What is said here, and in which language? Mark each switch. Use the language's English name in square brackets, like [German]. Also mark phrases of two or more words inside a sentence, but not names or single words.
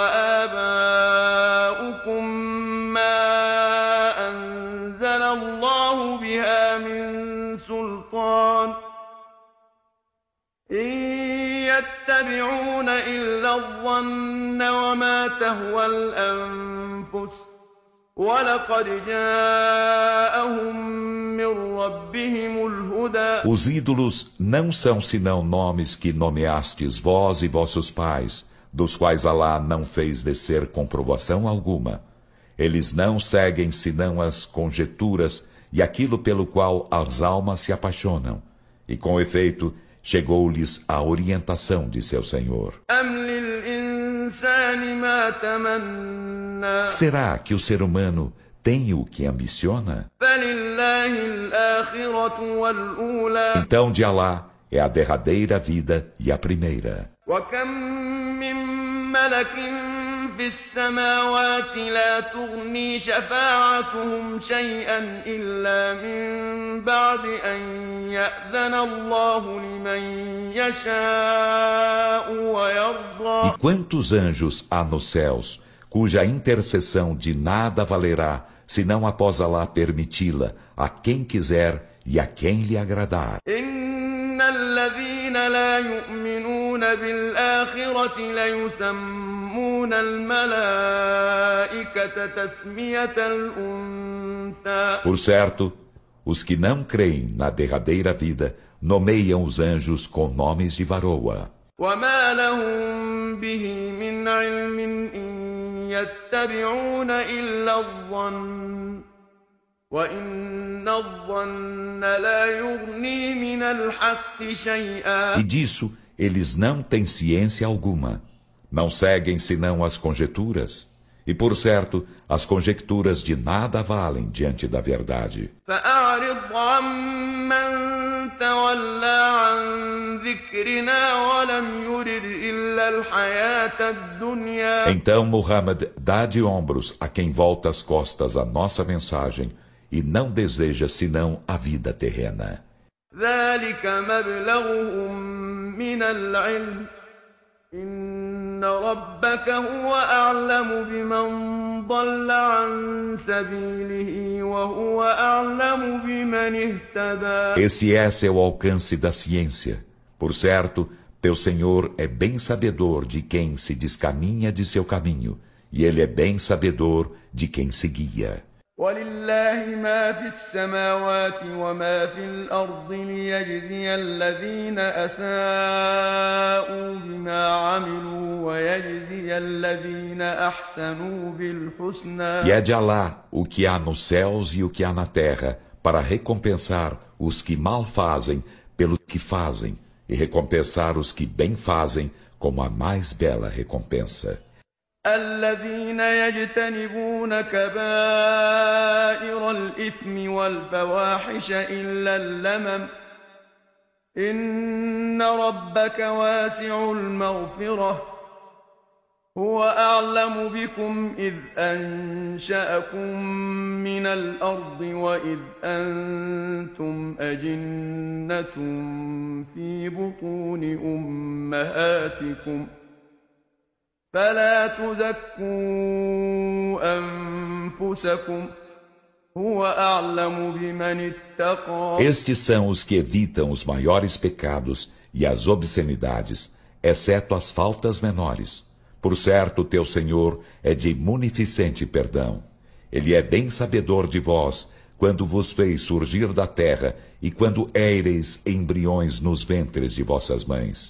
[Arabic] وآباؤكم ما أنزل الله بها من سلطان إن يتبعون إلا الظن وما تهوى الأنفس وَلَقَدْ جَاءَهُم مِّن رَّبِّهِمُ الْهُدَىٰ. [Portuguese] Os ídolos não são senão nomes que nomeastes vós e vossos pais, dos quais Alá não fez descer comprovação alguma. Eles não seguem senão as conjecturas e aquilo pelo qual as almas se apaixonam. E com efeito, chegou-lhes a orientação de seu Senhor. Será que o ser humano tem o que ambiciona? Então de Alá é a derradeira vida e a primeira. [Arabic] في السماوات لا تغني شفاعتهم شيئا إلا من بعد أن يأذن الله لمن يشاء ويرضى. [Portuguese] E quantos anjos há nos céus, cuja intercessão de nada valerá, senão após Alá permiti-la a quem quiser e a quem lhe agradar. [Arabic] إن الذين لا يؤمنون بالآخرة ليسمون الملائكة تسمية الأنثى. [Portuguese] Por certo, os que não creem na derradeira vida nomeiam os anjos com nomes de varoa. [Arabic] وما لهم به من علم إن يتبعون إلا الظن وإن الظن لا يغني من الحق شيئا. [Portuguese] E disso eles não têm ciência alguma. Não seguem senão as conjecturas. E por certo, as conjecturas de nada valem diante da verdade. [Arabic] فأعرض عمن تولى عن ذكرنا ولم يرد إلا الحياة الدنيا. [Portuguese] Então, Muhammad, dá de ombros a quem volta as costas à nossa mensagem e não deseja senão a vida terrena. [Arabic] ذلك مبلغهم من العلم إن ربك هو أعلم بمن ضل عن سبيله وهو أعلم بمن اهتدى. [Portuguese] Esse é seu alcance da ciência. Por certo, teu Senhor é bem sabedor de quem se descaminha de seu caminho, e Ele é bem sabedor de quem se guia. [Arabic] ولله ما في السماوات وما في الأرض ليجزي الذين أساءوا بما عملوا ويجزي الذين أحسنوا بالحسنى. [Portuguese] E é de Alá o que há nos céus e o que há na terra, para recompensar os que mal fazem pelo que fazem, e recompensar os que bem fazem com a mais bela recompensa. [Arabic] الذين يجتنبون كبائر الإثم والفواحش إلا اللمم إن ربك واسع المغفرة هو أعلم بكم إذ أنشأكم من الأرض وإذ أنتم أجنة في بطون أمهاتكم فلا تزكوا أنفسكم هو أعلم بمن اتقى. [Portuguese] Estes são os que evitam os maiores pecados e as obscenidades, exceto as faltas menores. Por certo, teu Senhor é de munificente perdão. Ele é bem sabedor de vós, quando vos fez surgir da terra e quando éreis embriões nos ventres de vossas mães.